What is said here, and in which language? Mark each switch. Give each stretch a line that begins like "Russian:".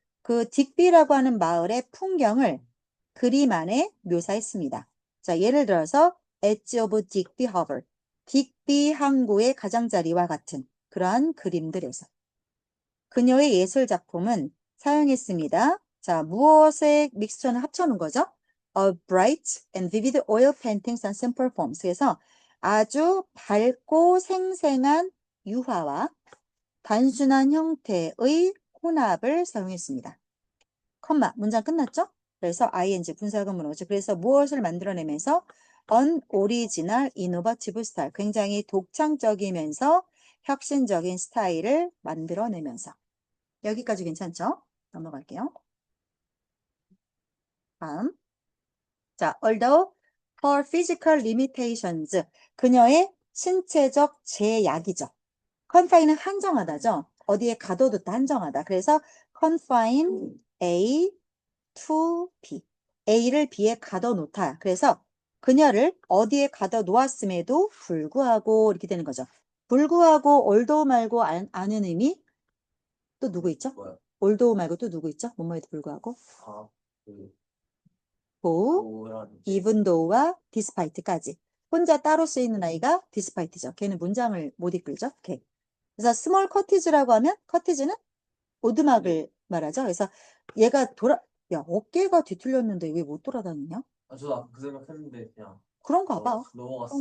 Korean: 그 딕비라고 하는 마을의 풍경을 그림 안에 묘사했습니다. 자, 예를 들어서 엣지 오브 딕비 허버, 딕비 항구의 가장자리와 같은 그러한 그림들에서 그녀의 예술 작품은 사용했습니다. 자, 무엇의 믹스처는 합쳐놓은 거죠?
English: A bright and vivid oil paintings on simple forms.
Korean: 그래서 아주 밝고 생생한 유화와 단순한 형태의 혼합을 사용했습니다. 컴마, 문장 끝났죠? 그래서 ing 분사금 문어죠. 그래서 무엇을 만들어내면서
English: unoriginal, innovative style,
Korean: 굉장히 독창적이면서 혁신적인 스타일을 만들어내면서 여기까지 괜찮죠? 넘어갈게요. 다음.
English: 자, although her physical limitations,
Korean: 그녀의 신체적 제약이죠. confine은 한정하다죠. 어디에 가둬뒀다 한정하다. 그래서
English: confine A to B.
Korean: A를 B에 가둬놓다. 그래서 그녀를 어디에 가둬놓았음에도 불구하고 이렇게 되는 거죠. 불구하고 although 말고 아는 의미 또 누구 있죠? 뭐야? although 말고 또 누구 있죠? 뭐뭐에도 불구하고 아, 그 고 뭐라는
English: even though
Korean: 와 despite까지. 혼자 따로 쓰이는 아이가 despite죠. 걔는 문장을 못 이끌죠. 걔. 그래서 small cottage라고 하면 cottage는 오두막을 말하죠. 그래서 얘가 야, 어깨가 뒤틀렸는데 왜 못 돌아다니냐? 저도 아까 그 생각했는데 그냥 그런가 봐. 넘어갔어요.